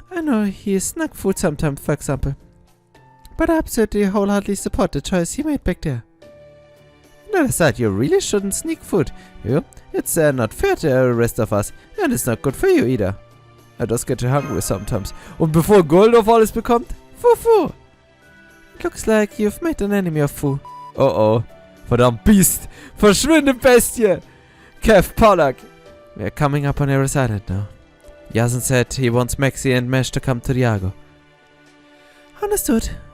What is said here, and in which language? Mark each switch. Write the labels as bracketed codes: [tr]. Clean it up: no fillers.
[en] I know he snug food sometimes, for example. But I absolutely wholeheartedly support the choice he made back there. On the other side, you really shouldn't sneak food. It's not fair to the rest of us, and it's not good for you either. I just get hungry sometimes. [de] Und bevor Goredofl alles bekommt, Fufu! [en] It looks like you've made an enemy of Fu. [de] Oh. Verdammt Biest! Verschwinde Bestie! Kev Pollack! [en] We're coming up on Ares Island now. Yasin said he wants Maxi and Mesh to come to Iago. Understood.